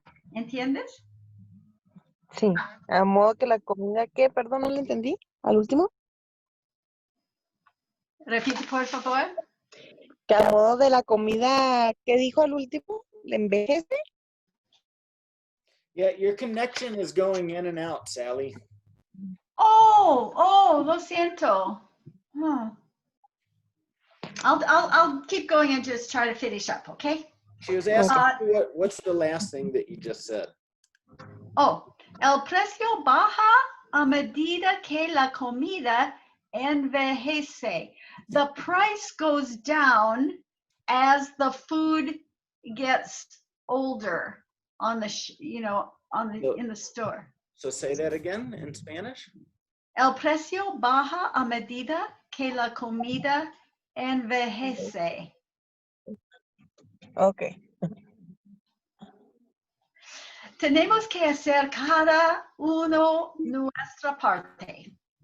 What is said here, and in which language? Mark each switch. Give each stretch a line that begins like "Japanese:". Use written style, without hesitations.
Spanish: ¿Entiendes? Sí, a modo que la comida, ¿qué? Perdón, no lo entendí. ¿Al último? Repite, por favor. Que a modo de la comida, ¿qué dijo al último? ¿Le envejece?
English: Yeah, your connection is going in and out, Sally.
Spanish: Oh, lo siento. Huh.
English: I'll keep going and just try to finish up, okay? She was asking Uh, you what's the last thing that you just said?
Spanish: el precio baja a medida que la comida envejece.
English: The price goes down as the food gets older on the, in the store. So say that again in Spanish.
Spanish: El precio baja a medida que la comida envejece.
English: Okay.
Spanish: Tenemos que hacer cada uno nuestra parte.